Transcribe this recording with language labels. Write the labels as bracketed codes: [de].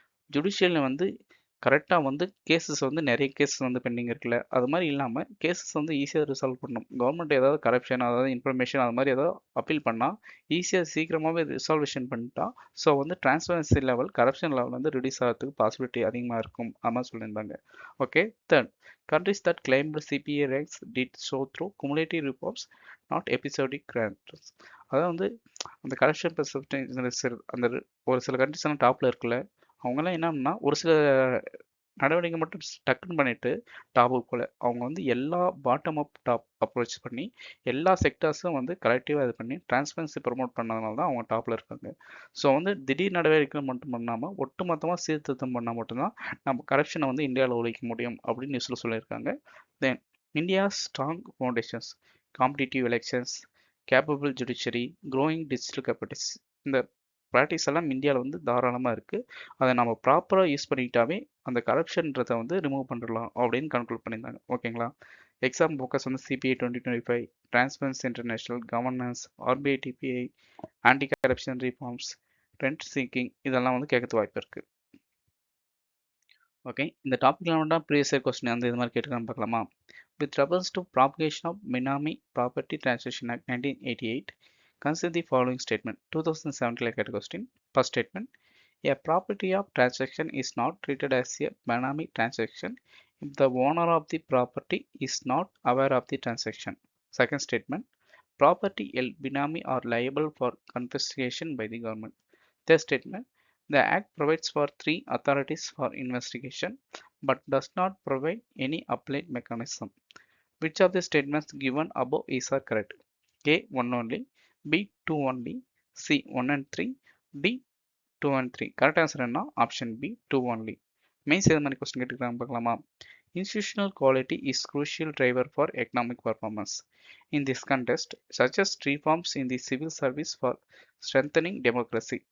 [ta] ஜுடிஷியல்ல வந்து கரெக்டாக வந்து கேசஸ் வந்து நிறைய கேசஸ் வந்து பெண்டிங் இருக்குல்ல, அது மாதிரி இல்லாமல் கேசஸ் வந்து ஈஸியாக ரிசால்வ் பண்ணணும். கவர்மெண்ட் ஏதாவது கரப்ஷன், அதாவது இன்ஃபர்மேஷன் அது மாதிரி ஏதாவது அப்பீல் பண்ணால் ஈஸியாக சீக்கிரமாகவே ரிசால்வேஷன் பண்ணிட்டா, ஸோ வந்து டிரான்ஸ்பரன்சி லெவல், கரப்ஷன் லெவல் வந்து ரிடியூஸ் ஆகிறதுக்கு பாசிபிலிட்டி அதிகமாக இருக்கும். அது மாதிரி சொல்லியிருந்தாங்க. Okay. [en] Third, countries that claimed CPA ranks did so through cumulative reports, not episodic grants. [ta] அதாவது வந்து அந்த கரப்ஷன் பெர்செப்ஷன் அந்த ஒரு சில கண்ட்ரிஸ் எல்லாம் டாப்ல இருக்குல்ல, அவங்கெல்லாம் என்னன்னா ஒரு சில நடவடிக்கை மட்டும் டக்குன்னு பண்ணிட்டு டாப்புக்கு போல, அவங்க வந்து எல்லா பாட்டம் அப் டாப் அப்ரோச் பண்ணி எல்லா செக்டர்ஸும் வந்து கலெக்டிவாக இது பண்ணி டிரான்ஸ்பரன்சி ப்ரொமோட் பண்ணதுனால தான் அவங்க டாப்ல இருக்காங்க. ஸோ வந்து திடீர் நடவடிக்கை மட்டும் பண்ணாமல் ஒட்டுமொத்தமாக சீர்திருத்தம் பண்ணால் மட்டும்தான் நம்ம கரப்ஷனை வந்து இந்தியாவில் ஒழிக்க முடியும் அப்படின்னு நியூஸில் சொல்லியிருக்காங்க. தென் India strong foundations, competitive elections, capable judiciary, growing digital Capitals, இந்த ப்ராக்டிஸ் எல்லாம் இந்தியாவில் வந்து தாராளமாக இருக்குது. அதை நம்ம ப்ராப்பராக யூஸ் பண்ணிக்கிட்டாவே அந்த கரப்ஷன்றதை வந்து ரிமூவ் பண்ணிடலாம் அப்படின்னு கன்க்ளூட் பண்ணியிருந்தாங்க. ஓகேங்களா? எக்ஸாம் ஃபோக்கஸ் வந்து CBI 2025, transparency international, governance, RBI DPI, anti corruption reforms, rent seeking, இதெல்லாம் வந்து கேட்கறது வாய்ப்பு இருக்குது. ஓகே, இந்த டாப்பிக்கில் மட்டும் ப்ரீவியஸ் இயர் கொஸ்டின் வந்து இது மாதிரி கேட்டுக்கலாம் பார்க்கலாமா? [en] With reference to propagation of Benami Property Transaction Act 1988, consider the following statement. 2017 like question. First statement, a property of transaction is not treated as a Benami transaction if the owner of the property is not aware of the transaction. Second statement, property held Benami are liable for confiscation by the government. Third statement, the Act provides for three authorities for investigation but does not provide any appellate mechanism. Which of the statements given above is are correct? A 1 only, B 2 only, C 1 and 3, D 2 and 3. Correct answer [ta] என்ன? [en] Option B 2 only. [ta] Mains எது மாதிரி question கேட்டுக்கிறாங்க பார்க்கலாமா? [en] Institutional quality is crucial driver for economic performance. In this context, suggest reforms in the civil service for strengthening democracy.